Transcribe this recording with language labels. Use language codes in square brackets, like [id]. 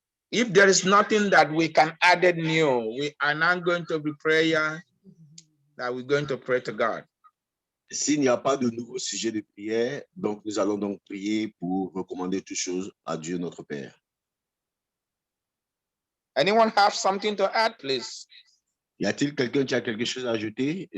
[en] If there is nothing that we can add new, we are now going to be prayer that we're going to pray to God. [fr] S'il n'y a pas de nouveau sujet de prière, donc nous allons donc prier pour recommander toutes choses à Dieu notre Père. [en] Anyone have something to add, please? [fr] Y a-t-il quelqu'un qui a quelque chose à ajouter?